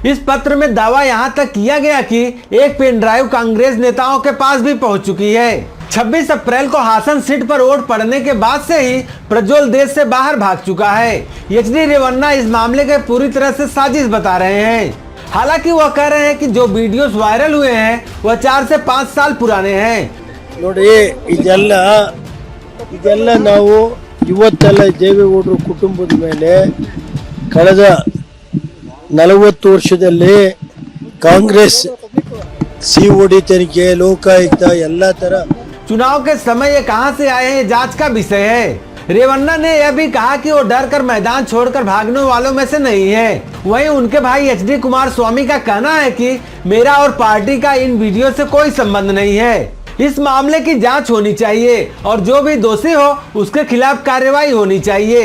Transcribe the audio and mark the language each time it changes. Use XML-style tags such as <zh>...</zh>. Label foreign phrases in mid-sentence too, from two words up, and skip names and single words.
<hi>इस पत्र में दावा यहाँ तक किया गया कि एक पेनड्राइव कांग्रेस नेताओं के पास भी पहुँच चुकी है। 26 अप्रैल को हासन सीट पर वोट पड़ने के बाद से ही प्रज्वल देश से बाहर भाग चुका है। एचडी रेवन्ना इस मामले के पूरी तरह से साजिश बता रहे हैं। हालांकि वह कह रहे हैं कि जो</hi> <en>videos viral</en> <hi>हुए हैं वह 4 से 5 साल पुराने हैं।</hi> <kn>ನೋಡಿ ಇದೆಲ್ಲ ನಾವು ಇವತ್ತೆಲ್ಲ ದೇವೇಗೌಡರ ಕುಟುಂಬದ ಮೇಲೆ ಕಳೆದ 40 ವರ್ಷದಲ್ಲಿ ಕಾಂಗ್ರೆಸ್ ಸಿಒಡಿ ತನಿಖೆ ಲೋಕಾಯುಕ್ತ ಎಲ್ಲ ತರ</kn> <hi>चुनाव के समय ये कहां से आए हैं जांच का विषय है। रेवन्ना ने यह भी कहा कि वो डर कर मैदान छोड़कर भागने वालों में से नहीं है। वहीं उनके भाई एचडी कुमार स्वामी का कहना है कि मेरा और पार्टी का इन वीडियो से कोई संबंध नहीं है। इस मामले की जांच होनी चाहिए और जो भी दोषी हो उसके खिलाफ कार्रवाई होनी चाहिए।</hi>